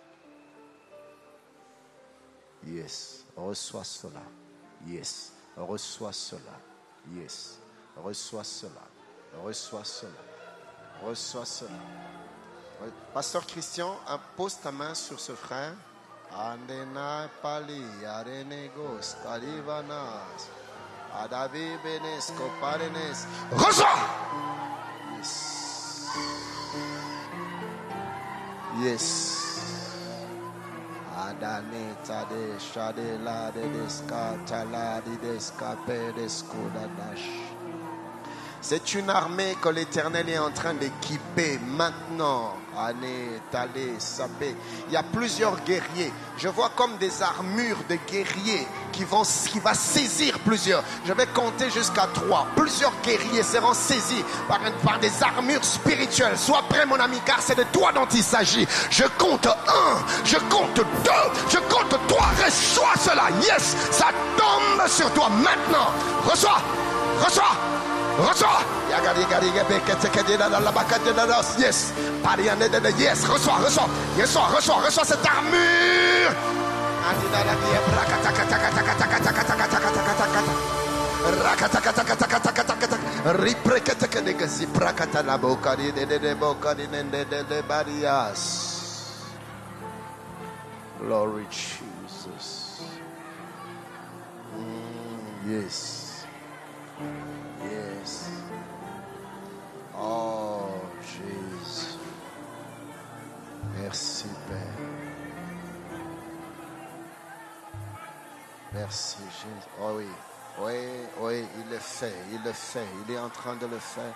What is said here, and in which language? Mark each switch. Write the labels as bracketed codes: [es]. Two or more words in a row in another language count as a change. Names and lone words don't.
[fr] Yes, reçois cela. Yes, reçois cela. Yes, reçois cela. Reçois cela. Reçois cela. Pasteur Christian, pose ta main sur ce frère. Andena pali arenegos talivanas. Adavi benesco parenes. Reçois. [en] Yes. Yes. Adaneta de shadela de descatala de descape de scudadash. [fr] C'est une armée que l'Éternel est en train d'équiper maintenant. Il y a plusieurs guerriers. Je vois comme des armures de guerriers qui va saisir plusieurs. Je vais compter jusqu'à 3. Plusieurs guerriers seront saisis par des armures spirituelles. Sois prêt, mon ami, car c'est de toi dont il s'agit. Je compte 1, je compte 2, je compte 3. Reçois cela. Yes, ça tombe sur toi maintenant. Reçois, reçois, Reçois. Yes. Yes. Reçois cette armure. [en] Glory Jesus. Yes. Yes. [fr] Oh, Jésus. Merci, Père. Merci, Jésus. Oh oui. Oui, il le fait. Il est en train de le faire.